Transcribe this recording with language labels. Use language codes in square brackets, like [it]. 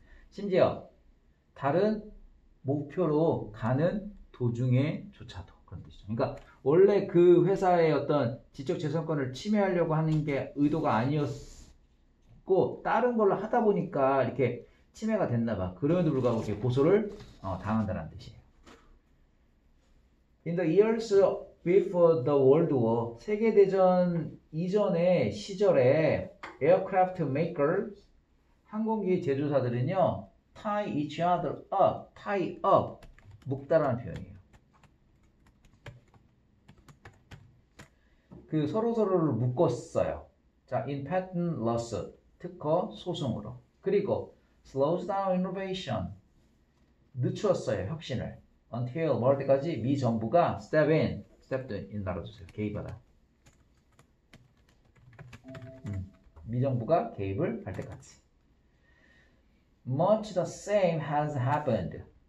[ko] 심지어 다른 목표로 가는 도중에조차도 그런 뜻이죠. 그러니까 원래 그 회사의 어떤 지적재산권을 침해하려고 하는 게 의도가 아니었고 다른 걸로 하다 보니까 이렇게 침해가 됐나 봐. 그럼에도 불구하고 이렇게 고소를 당한다는 뜻이에요. [en] In the years before the World War, 세계대전 이전의 시절에 aircraft makers, 항공기 제조사들은요, tie each other up, tie up, 묶다라는 표현이에요. [ko] 그 서로서로를 묶었어요. 자, in patent lawsuit, 특허 소송으로. 그리고 slows down innovation, 늦추었어요, 혁신을. until 뭘 때까지 미 정부가 stepped in 날아주세요. 개입하다. 미 정부가 개입을 할 때까지. [en] Much the same has happened.